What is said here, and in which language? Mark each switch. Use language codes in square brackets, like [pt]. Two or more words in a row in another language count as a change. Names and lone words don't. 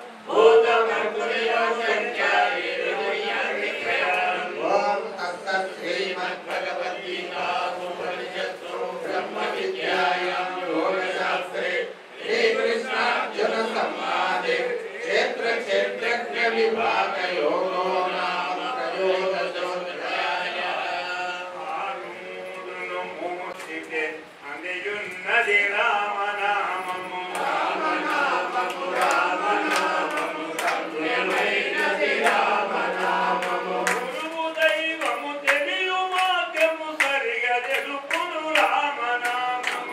[sa] ॐ तत्सत् श्रीमद्भगवद्गीतासु उपनिषत्सु ब्रह्मविद्यायां योगशास्त्रे श्रीकृष्णार्जुनसंवादे क्षेत्रक्षेत्रज्ञविभागयोगो नाम त्रयोदशोऽध्यायः। [te] ఆరుమూడును అందియున్నది రామనామము రామనామము రామనామము రమ్యమైనది రామనామము గురువు దైవము తెలియు మార్గము సరిగా తెలుపును రామనామము